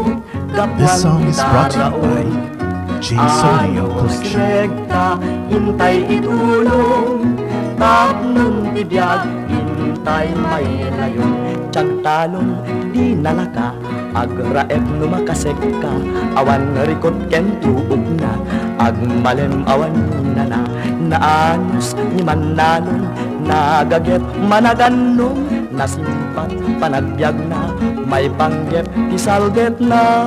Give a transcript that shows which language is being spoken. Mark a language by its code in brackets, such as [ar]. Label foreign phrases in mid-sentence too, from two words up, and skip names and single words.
[en] This song is brought to you by Jason Audio Collection. [ilo] rekta intay itulong tapnon bibiyag tay may layon. Tiyang talon di nalaka, agraep no makasek ka, awan rikot ken tuog na, agmalem awan na naanos ni manalon, nagaget managanong, nasimpat panagbiag na, may panggep isalget na.